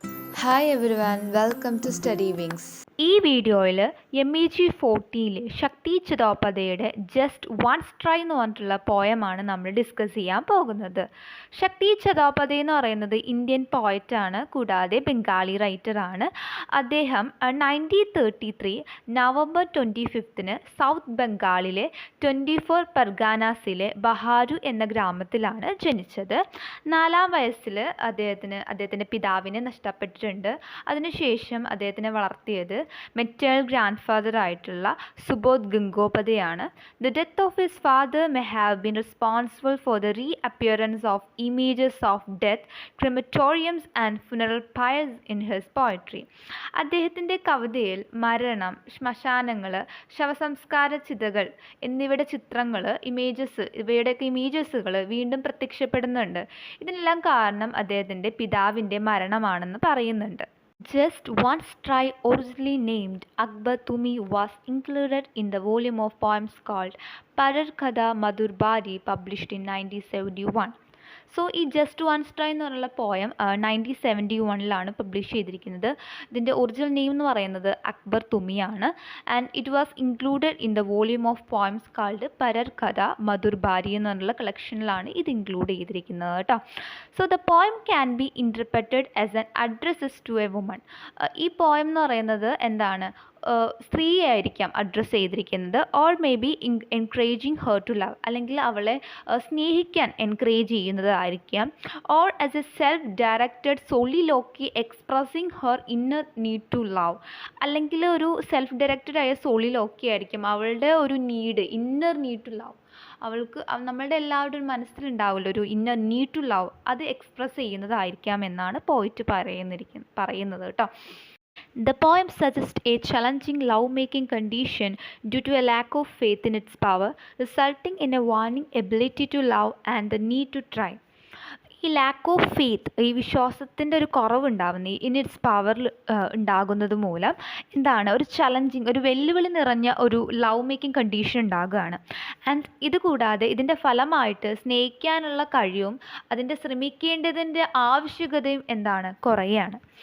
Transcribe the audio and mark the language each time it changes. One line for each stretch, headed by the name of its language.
English: Hi everyone, welcome to Study Wings.
Malayalam: ഈ വീഡിയോയിൽ MEG40 ശക്തി ചിതോപധയുടെ just once try എന്ന് പറഞ്ഞിട്ടുള്ള പോയമാണ് നമ്മൾ ഡിസ്കസ് ചെയ്യാൻ പോകുന്നത്. ശക്തി ചിതോപധ എന്ന് പറയുന്നത് ഇന്ത്യൻ പോയറ്റാണ്, കൂടാതെ ബംഗാളി റൈറ്ററാണ്. അദ്ദേഹം 1933 നവംബർ 25 സൗത്ത് ബംഗാളിലെ 24 പർഗാനാസിലെ ബഹാരു എന്ന ഗ്രാമത്തിലാണ് ജനിച്ചത്. 4-ാം വയസ്സിൽ അദ്ദേഹത്തിൻ്റെ പിതാവിനെ നഷ്ടപ്പെട്ടിട്ടുണ്ട്. അതിനുശേഷം അദ്ദേഹത്തിനെ വളർത്തിയത് മെറ്റേണൽ ഗ്രാൻഡ് ഫാദർ ആയിട്ടുള്ള Subodh ഗംഗോപധയാണ്.
English: The death of his father may have been responsible for the reappearance of images of death, crematoriums and funeral pyres in his poetry.
Malayalam: അദ്ദേഹത്തിൻ്റെ കവിതയിൽ മരണം, ശ്മശാനങ്ങൾ, ശവസംസ്കാര ചിതകൾ എന്നിവയുടെ ചിത്രങ്ങൾ, ഇവയുടെയൊക്കെ ഇമേജസുകൾ വീണ്ടും പ്രത്യക്ഷപ്പെടുന്നുണ്ട്. ഇതിനെല്ലാം കാരണം അദ്ദേഹത്തിൻ്റെ പിതാവിൻ്റെ മരണമാണെന്ന് പറയുന്നുണ്ട്.
English: Just Once Try, originally named Akbar Tumi, was included in the volume of poems called Parar Kada Madhur Bari, published in 1971.
Malayalam: So ഈ ജസ്റ്റ് വൺസ് ട്രൈ എന്ന് പറഞ്ഞുള്ള പോയം 1971 പബ്ലിഷ് ചെയ്തിരിക്കുന്നത്. ഇതിൻ്റെ ഒറിജിനൽ നെയിം എന്ന് പറയുന്നത് Akbar തുമിയാണ്.
English: and it was included in the volume of poems called
Malayalam: പരർ കഥ മധുർ ബാരി എന്ന് പറഞ്ഞുള്ള കളക്ഷനിലാണ് ഇത് ഇൻക്ലൂഡ് ചെയ്തിരിക്കുന്നത് കേട്ടോ.
English: So the poem can be interpreted as an addresses to a woman.
Malayalam: ഈ പോയം എന്ന് പറയുന്നത് എന്താണ്, സ്ത്രീയെ ആയിരിക്കാം അഡ്രസ്സ് ചെയ്തിരിക്കുന്നത്.
English: or may be encouraging her to love,
Malayalam: അല്ലെങ്കിൽ അവളെ സ്നേഹിക്കാൻ encourage ചെയ്യുന്നതായിരിക്കാം.
English: or as a self directed soliloquy expressing her inner need to love,
Malayalam: അല്ലെങ്കിൽ ഒരു സെൽഫ് ഡയറക്റ്റഡ് ആയ സോളിലോക്കി ആയിരിക്കും അവളുടെ ഒരു ഇന്നർ നീഡ് ടു ലവ്. അവൾക്ക് നമ്മളുടെ എല്ലാവരുടെയും മനസ്സിലുണ്ടാവുമല്ലോ ഒരു ഇന്നർ നീഡ് ടു ലവ്, അത് എക്സ്പ്രസ് ചെയ്യുന്നതായിരിക്കാം എന്നാണ് പോയിറ്റ് പറയുന്നത് കേട്ടോ.
English: The poem suggests a challenging love-making condition due to a lack of faith in its power, resulting in a waning ability to love and the need to try.
Malayalam: ഈ lack of faith, ഈ വിശ്വാസത്തിൻ്റെ ഒരു കുറവുണ്ടാവുന്ന in its പവറിൽ ഉണ്ടാകുന്നത് മൂലം എന്താണ്, ഒരു വെല്ലുവിളി നിറഞ്ഞ ഒരു ലവ് മേക്കിംഗ് കണ്ടീഷൻ ഉണ്ടാകുകയാണ്. ആൻഡ് ഇത് കൂടാതെ ഇതിൻ്റെ ഫലമായിട്ട് സ്നേഹിക്കാനുള്ള കഴിവും അതിൻ്റെ ശ്രമിക്കേണ്ടതിൻ്റെ ആവശ്യകതയും കുറയുകയാണ്.